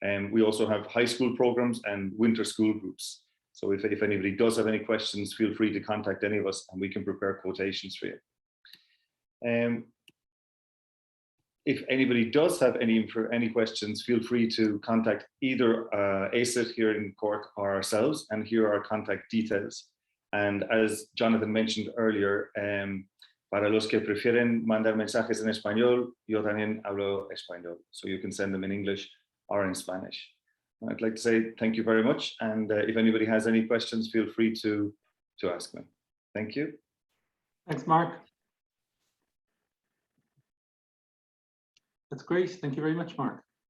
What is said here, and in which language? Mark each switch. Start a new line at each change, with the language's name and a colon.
English: We also have high school programs and winter school groups. So if anybody does have any questions, feel free to contact any of us and we can prepare quotations for you. If anybody does have any questions, feel free to contact either ACIT here in Cork or ourselves, and here are our contact details. And as Jonathan mentioned earlier,
Spanish: para los que prefieren mandar mensajes en español, yo también hablo español.
English: So you can send them in English or in Spanish. I'd like to say thank you very much. And if anybody has any questions, feel free to ask them. Thank you. Thanks, Mark. That's great. Thank you very much, Mark.